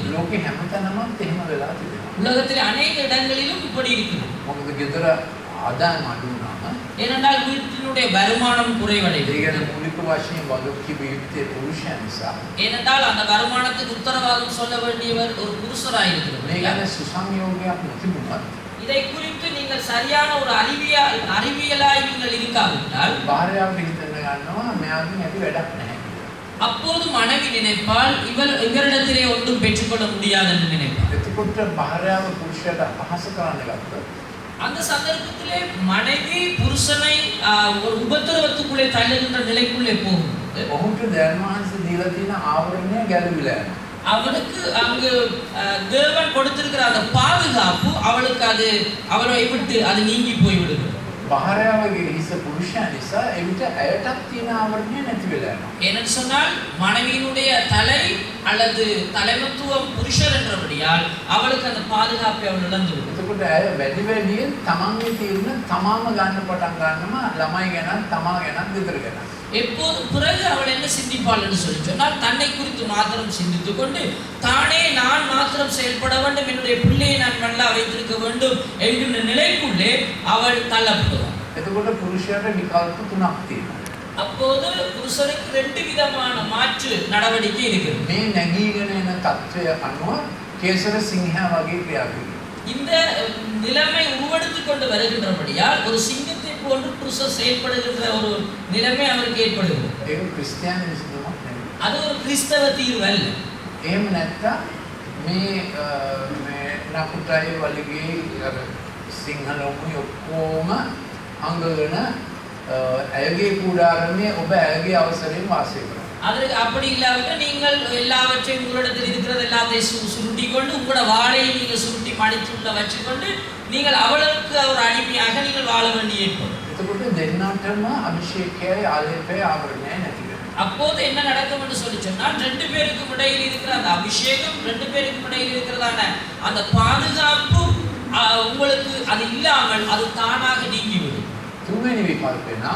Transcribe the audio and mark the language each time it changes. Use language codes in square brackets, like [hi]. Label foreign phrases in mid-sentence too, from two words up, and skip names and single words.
[si] ලෝකේ හැමතැනම එහෙම වෙලා තිබෙනවා. [ta] உலகத்தில் அநேக இடங்களிலும் இப்படி இருக்குது. [si] මොකද ගෙදර ආදායම අඩු වුණාම [ta] ஏனென்றால் வீட்டினுடைய வருமானம் குறைவடைகிறது. [si] ඒ කියන්නේ මූලික වශයෙන් වගකීම් යුක්තේ පුරුෂයා නිසා. [ta] ஏனென்றால் அந்த வருமானத்துக்கு உத்தரவாதம் சொல்ல வேண்டியவர் ஒரு புருஷராய் இருக்கிறார். [si] මේ කියන්නේ සුසංයෝගයක් නොතිබුණත් [ta] இதை குறித்து நீங்கள் சரியான ஒரு அறிவியலாய் நீங்கள் இருக்காவிட்டால் [si] භාර්යාවට හිතන්න ගන්නවා මෙයාගෙන් ඇති වැඩක් නැහැ. [ta] அப்போது மனைவி நினைப்பால் இவரிடத்திலே ஒன்றும் பெற்றுக்கொள்ள முடியாது என்று நினைப்பார். [si] එතකොට භාර්යාව පුරුෂයාට අපහාස කරන්න ගත්තොත් [ta] அந்த சந்தர்ப்பத்திலே மனைவி புருஷனை ஒரு உபத்திரவத்துக்குள்ளே தள்ளுகின்ற நிலைக்குள்ளே போகும்போது [si] ඔහුට ධර්මහන්ස දීලා තියෙන ආවරණය ගැලවිලා යනවා. [ta] அவனுக்கு அங்கு தேவன் கொடுத்திருக்கிற அந்த பாதுகாப்பு அவளை விட்டு அது நீங்கி போய்விடுகிறது. [si] භාර්යාවගේ හිස පුරුෂයා නිසා එවිට ඇයටත් තියෙන ආවරණය නැති වෙලා යනවා. [ta] ஏனென்று சொன்னால் மனைவியினுடைய தலை அல்லது தலைமத்துவம் புருஷர் என்றபடியால் அவளுக்கு அந்த பாதுகாப்பை அவள் இழந்து விடும். [si] එතකොට ඇය වැඩි වැඩියෙන් තමන්ගේ තීරණ තමාම ගන්න පටන් ගන්නවා ළමයි ගැන තමා ගැන ගෙදර ගැන. [ta] எப்போதும் பிறகு அவள் என்ன சிந்திப்பாள் என்று சொல்லி சொன்னால் தன்னை குறித்து மாத்திரம் சிந்தித்துக் கொண்டு தானே நான் மாத்திரம் செயல்பட வேண்டும், என்னுடைய பிள்ளையை நான் நல்லா வைத்திருக்க வேண்டும் என்கின்ற நிலைக்குள்ளே அவள் தள்ளப்படுவாள். [si] එතකොට පුරුෂයාට විකල්ප තුනක් තියෙනවා. [ta] அப்போது புருஷனுக்கு ரெண்டு விதமான மாற்று நடவடிக்கை இருக்கிறது. [si] මේ නැගීගෙන එන තත්ත්වය අනුව කේසර සිංහයා වගේ ක්‍රියා කරනවා. [ta] இந்த நிலைமை உருவெடுத்துக் கொண்டு வருகின்றபடியால் ஒரு சிங்கத்தை போன்று புருஷர் செயல்படுகின்ற ஒரு நிலைமை அவருக்கு ஏற்படுகிறது. [si] ඒක ක්‍රිස්තියානි විසඳුමක් නෙවෙයි. [ta] அது ஒரு கிறிஸ்தவ தீர்வு அல்ல. [si] එහෙම නැත්තම් මේ නකුටයි වලිගේ සිංහලෝමුයි ඔක්කොම අංගගෙන ඇයගේ කුඩාරමේ ඔබ ඇයගේ අවසරයෙන් වාසය කරනවා. [ta] அதற்கு அப்படி இல்லாவிட்டால் நீங்கள் எல்லாவற்றையும் உங்களிடத்தில் இருக்கிறது எல்லாத்தையும் சுருட்டி கொண்டு உங்களோட வாழையை நீங்கள் சுருட்டி மடித்துள்ள வச்சுக்கொண்டு நீங்கள் அவளுக்கு ஒரு அடிமையாக நீங்கள் வாழ வேண்டிய ஏற்படும். [si] එතකොට දෙන්නාටම අභිෂේකයයි ආලේපය ආවරණය නැති වෙනවා. [ta] அப்போது என்ன நடக்கும் என்று சொல்லி சொன்னால் ரெண்டு பேருக்கும் இடையில் இருக்கிற அந்த அபிஷேகம், ரெண்டு பேருக்கும் இடையில் இருக்கிறதான அந்த பாதுகாப்பு உங்களுக்கு அது இல்லாமல் அது தானாக நீங்கிவிடும். [si] තුන්වෙනි විකල්පේ නම්